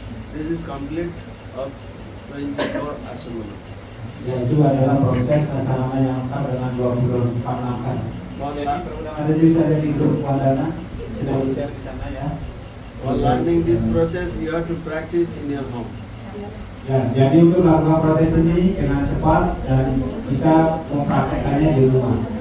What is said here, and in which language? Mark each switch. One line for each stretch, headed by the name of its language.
English: This is complete of 24 asana.
Indonesian: Yaitu adalah proses asana yang lengkap dengan 24 langkah. Ada bisa ada di grup Wadana sudah di-share di sana ya.
English: For learning this process, you have to practice in your home.
Indonesian: Ya, jadi untuk melakukan proses ini dengan cepat dan bisa mempraktekannya di rumah.